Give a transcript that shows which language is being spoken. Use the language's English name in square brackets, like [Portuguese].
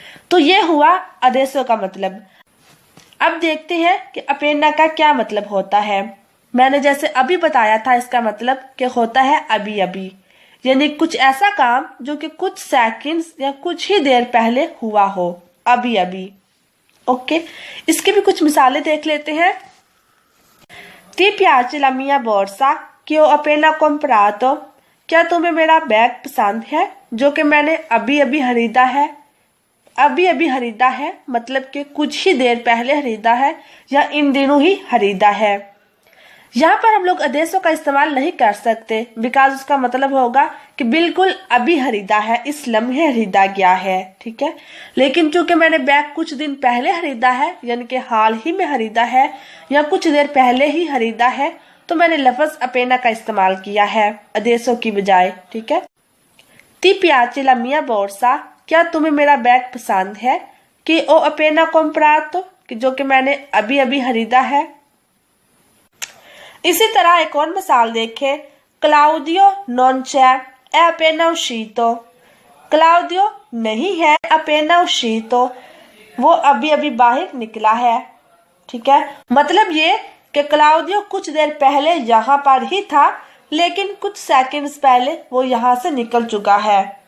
[Hindi] तो ये हुआ adesso का मतलब। अब देखते हैं कि appena का क्या मतलब होता है। मैंने जैसे अभी बताया था, इसका मतलब कि होता है अभी अभी, यानी कुछ ऐसा काम जो कि कुछ सेकंड्स या कुछ ही देर पहले हुआ हो, अभी अभी। ओके, इसकी भी कुछ मिसालें देख लेते हैं। [Italian] Ti piace la mia borsa che ho appena comprato? [Hindi] क्या तुम्हें मेरा बैग पसंद है जो कि मैंने अभी अभी खरीदा है? अभी अभी खरीदा है मतलब कि कुछ ही देर पहले खरीदा है या इन दिनों ही खरीदा है। यहाँ पर हम लोग adesso का इस्तेमाल नहीं कर सकते बिकॉज उसका मतलब होगा कि बिल्कुल अभी खरीदा है, इस लम्हे खरीदा गया है। ठीक है, लेकिन चूंकि मैंने बैग कुछ दिन पहले खरीदा है यानी कि हाल ही में खरीदा है या कुछ देर पहले ही खरीदा है, तो मैंने लफ्ज appena का इस्तेमाल किया है adesso की बजाय। ठीक है, [Italian] Ti piace la mia borsa? [Hindi] क्या तुम्हें मेरा बैग पसंद है? कि [Italian] ho appena comprato, [Hindi] कि जो कि मैंने अभी अभी खरीदा है। इसी तरह एक और मिसाल देखें। [Italian] Claudio non c'è, è appena uscito। [Hindi] Claudio नहीं है, [Italian] appena uscito, [Hindi] वो अभी अभी बाहर निकला है। ठीक है, मतलब ये कि क्लाउडियो कुछ देर पहले यहाँ पर ही था लेकिन कुछ सेकंड्स पहले वो यहाँ से निकल चुका है।